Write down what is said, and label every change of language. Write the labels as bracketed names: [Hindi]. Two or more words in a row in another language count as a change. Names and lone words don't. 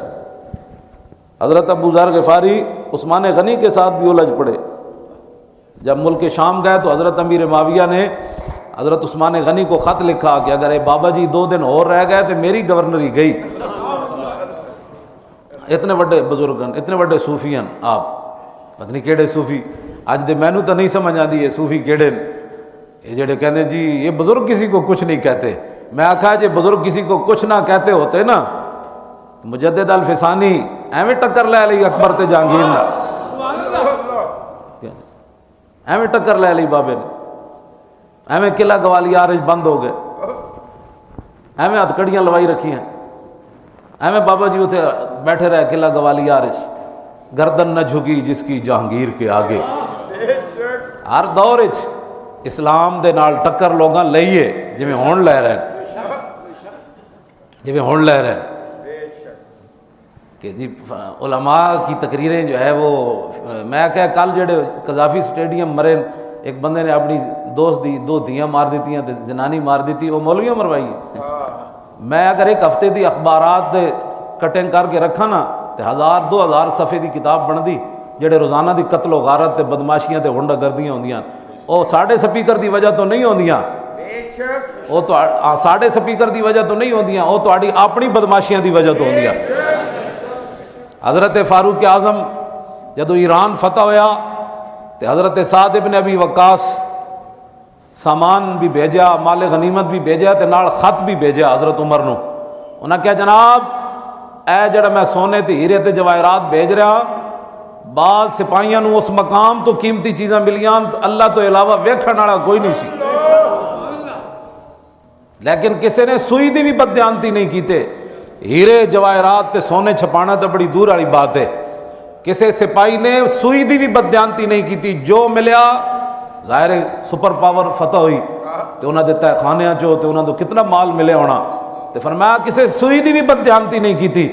[Urdu] حضرت ابو ذر غفاری عثمان غنی کے ساتھ بھی الجھ پڑے. جب ملک شام گئے تو حضرت امیر معاویہ نے حضرت عثمان غنی کو خط لکھا کہ اگر اے بابا جی 2 دن اور رہ گئے تو میری گورنری گئی. اتنے بڑے بزرگن اتنے بڑے صوفیان آپ پتہ نہیں [Punjabi] کہڑے صوفی اج دے مینوں [Urdu] تو نہیں سمجھ آتی یہ صوفی کہڑے یہ جڑے کہتے جی یہ بزرگ کسی کو کچھ نہیں کہتے. میں آکھا جی بزرگ کسی کو کچھ نہ کہتے ہوتے نا مجدد الفسانی ایویں ٹکر لے لی اکبر تے جہانگیر نے, ایویں ٹکر لے لی بابے نے, ایویں قلعہ گوالیار بند ہو گئے, ایویں ہتھکڑیاں لوائی رکھی ہیں, ایویں بابا جی اتنے بیٹھے رہے قلعہ گوالیار, گردن نہ جھکی جس کی جہانگیر کے آگے. [Punjabi] ہر دور اسلام دے نال ٹکر لوگاں لئیے جویں ہون لے رہے ہیں, جویں ہون لے رہے ہیں کہ جی [Urdu] علماء کی تقریریں جو ہے وہ [Punjabi] میں کہ کل جڑے قذافی سٹیڈیم مرے ایک بندے نے اپنی دوست دی 2 دھیاں مار دیتی تے زنانی مار دیتی, وہ مولویوں مروائی. میں اگر ایک ہفتے دی اخبارات دے کٹنگ کر کے رکھا نا تے 1000-2000 صفحے دی کتاب بن دی جڑے روزانہ دی قتل و غارت تے بدماشیاں تے ہنڈا گردیاں ہوندیاں. وہ ساڈے سپیکر دی وجہ تو نہیں ہوندیاں, وہ تو ساڈے سپیکر دی وجہ تو نہیں ہوندیاں, وہ تہاڈی اپنی بدماشیاں دی وجہ تو ہوندیاں. حضرت فاروق اعظم جدو ایران فتح ہویا تو حضرت سعد ابن ابی وقاص سامان بھی بھیجا, مال غنیمت بھی بھیجا تے نال خط بھی بھیجا حضرت عمر نو. انہاں کہا جناب اے جڑا میں سونے تے ہیرے تے جواہرات بھیج رہا, بعض سپاہیاں نو اس مقام تو قیمتی چیزاں ملیاں تو اللہ تو علاوہ ویکھن والا کوئی نہیں سی, لیکن کسی نے سوئی دی بھی بددیانتی نہیں کیتے. ہیرے جواہرات تے سونے چھپانا تو بڑی دور والی بات ہے. کسی سپاہی نے سوئی دی بھی بددیانتی نہیں کیتی, جو ملیا ظاہر سپر پاور فتح ہوئی تو انہاں دے تہ خانیاں چو تے انہاں تو کتنا مال ملے ہونا, تے فرمایا کسی سوئی دی بھی بددیانتی نہیں کیتی.